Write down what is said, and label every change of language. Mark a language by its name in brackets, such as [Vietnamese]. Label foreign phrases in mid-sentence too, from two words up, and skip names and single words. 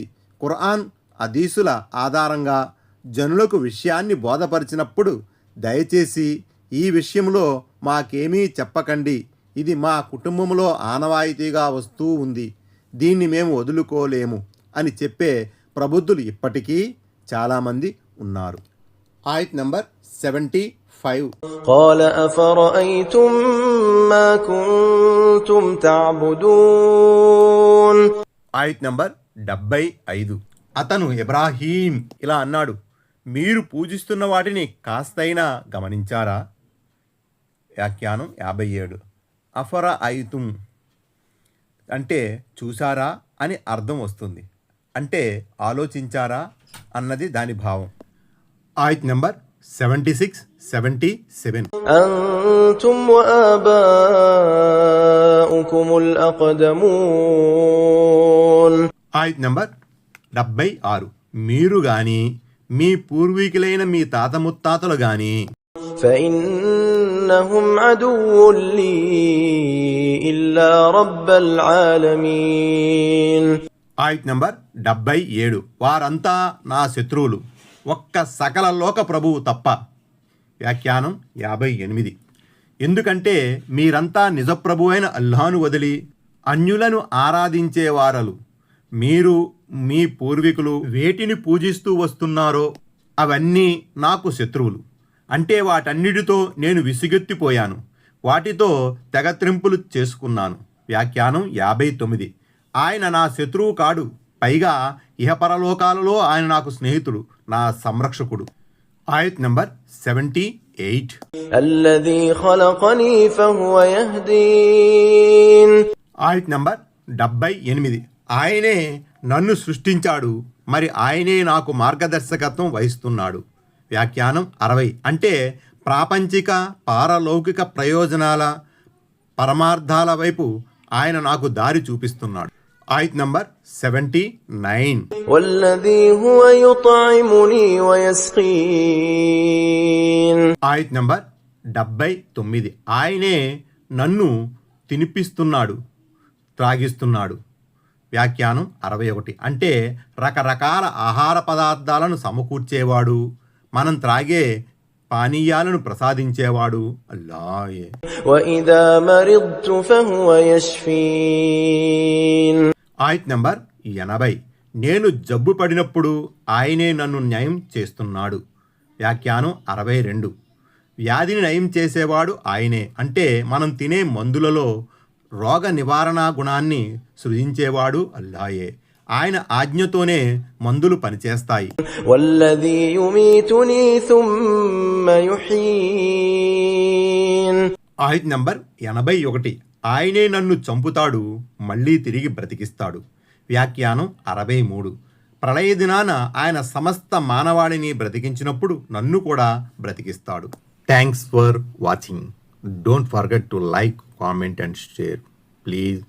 [Telugu] ఖురాన్ హదీసుల ఆధారంగా జనులకు విషయాన్ని బోధపరిచినప్పుడు దయచేసి ఈ విషయంలో మాకేమీ చెప్పకండి, ఇది మా కుటుంబంలో ఆనవాయితీగా వస్తూ ఉంది, దీన్ని మేము వదులుకోలేము అని చెప్పే ప్రబుద్ధులు ఇప్పటికీ చాలామంది ఉన్నారు. ఆయత్ నంబర్ 75. [Arabic] قال أفرأيتم ما كنتم تعبدون. [Telugu] ఆయత్ నంబర్ 75. అతను ఇబ్రాహీం ఇలా అన్నాడు, మీరు పూజిస్తున్న వాటిని కాస్తైనా గమనించారా? వ్యాఖ్యానం 57. [Arabic] أفرأيتم [Telugu] అంటే చూసారా అని అర్థం వస్తుంది, అంటే ఆలోచించారా అన్నది దాని భావం. ఆయత్ నంబర్ 76, 77. [Arabic] أنتم وآباؤكم الأقدمون. [Telugu] ఆయత్ నంబర్ 76. మీరు గాని మీ పూర్వీకులైన మీ తాత ముత్తాతలు గాని [Arabic] فإنهم عدو لي إلا رب العالمين. [Telugu] ఆయత్ నంబర్ 77. వారంతా నా శత్రువులు ఒక్క సకల లోక ప్రభువు తప్ప. వ్యాఖ్యానం 58. ఎందుకంటే మీరంతా నిజప్రభు అయిన అల్లాను వదిలి అన్యులను ఆరాధించేవారలు, మీరు మీ పూర్వీకులు వేటిని పూజిస్తూ వస్తున్నారో అవన్నీ నాకు శత్రువులు. అంటే వాటన్నిటితో నేను విసుగెత్తిపోయాను, వాటితో తెగత్రింపులు చేసుకున్నాను. వ్యాఖ్యానం 59. ఆయన నా శత్రువు కాడు, పైగా ఇహపరలోకాలలో ఆయన నాకు స్నేహితుడు, నా సంరక్షకుడు. ఆయత్ నంబర్ 78. [Arabic] الذي خلقني فهو يهدين. [Telugu] ఆయత్ నంబర్ 78. ఆయనే నన్ను సృష్టించాడు, మరి ఆయనే నాకు మార్గదర్శకత్వం వహిస్తున్నాడు. వ్యాఖ్యానం 60. అంటే ప్రాపంచిక పారలౌకిక ప్రయోజనాల పరమార్థాల వైపు ఆయన నాకు దారి చూపిస్తున్నాడు. ఆయత్ నంబర్ 79. [Arabic] والذي هو يطعمني ويسقين. [Telugu] ఆయత్ నంబర్ 79. ఆయనే నన్ను తినిపిస్తున్నాడు, త్రాగిస్తున్నాడు. వ్యాఖ్యానం 61. అంటే రకరకాల ఆహార పదార్థాలను సమకూర్చేవాడు, మనం త్రాగే పానీయాలను ప్రసాదించేవాడు అల్లాయే. [Arabic] وإذا مرضت فهو يشفين. [Telugu] ఆయత్ నంబర్ 80. నేను జబ్బు పడినప్పుడు ఆయనే నన్ను నయం చేస్తున్నాడు. వ్యాఖ్యానం 62. వ్యాధిని నయం చేసేవాడు ఆయనే. అంటే మనం తినే మందులలో రోగ నివారణ గుణాన్ని సృజించేవాడు అల్లాయే. ఆయన ఆజ్ఞతోనే మందులు పనిచేస్తాయి. [Arabic] والذي يميتني ثم يحيين. [Telugu] ఆయత్ నంబర్ 81. ఆయనే నన్ను చంపుతాడు, మళ్ళీ తిరిగి బ్రతికిస్తాడు. వ్యాఖ్యానం 63. ప్రళయ దినాన ఆయన సమస్త మానవాళిని బ్రతికించినప్పుడు నన్ను కూడా బ్రతికిస్తాడు. [English] Thanks for watching. Don't forget to like, comment and share.